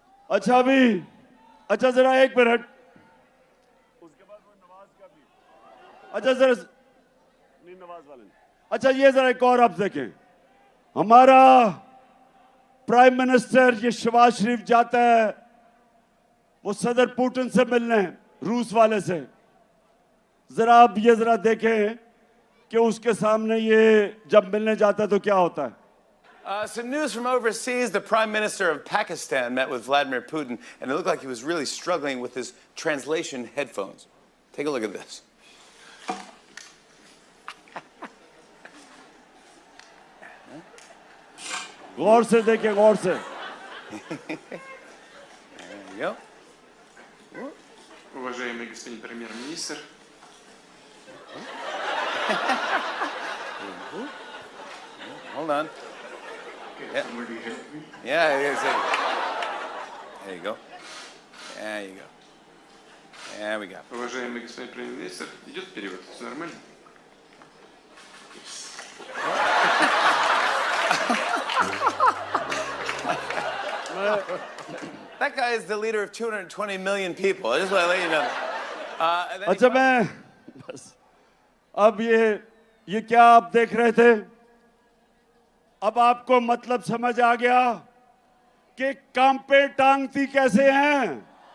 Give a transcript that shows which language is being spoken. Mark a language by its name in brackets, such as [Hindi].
[Hindi] अच्छा अभी, अच्छा जरा एक मिनट, उसके बाद वो नवाज का भी, अच्छा जरा नहीं नवाज वाले, अच्छा ये जरा एक और आप देखें, हमारा प्राइम मिनिस्टर ये शहबाज शरीफ जाता है वो सदर पुतिन से मिलने, रूस वाले से। जरा आप ये जरा देखें कि उसके सामने ये जब मिलने जाता है तो क्या होता है। [English] Some news from overseas. The Prime Minister of Pakistan met with Vladimir Putin, and it looked like he was really struggling with his translation headphones. Take a look at this. [Hindi] गौर से देखें, गौर से। [English] There you go. [Russian] Уважаемый господин премьер-министр, [English] Hold on. can Yeah. somebody help me? Yeah, there you go. There you go. There we go. [Russian] Уважаемый господин премьер-министр, идет перевод? Все нормально? [English] That guy is the leader of 220 million people. I just want to let you know. And then he [Hindi] अच्छा मैं बस अब ये क्या आप देख रहे थे? अब आपको मतलब समझ आ गया कि कांपे टांगती कैसे हैं?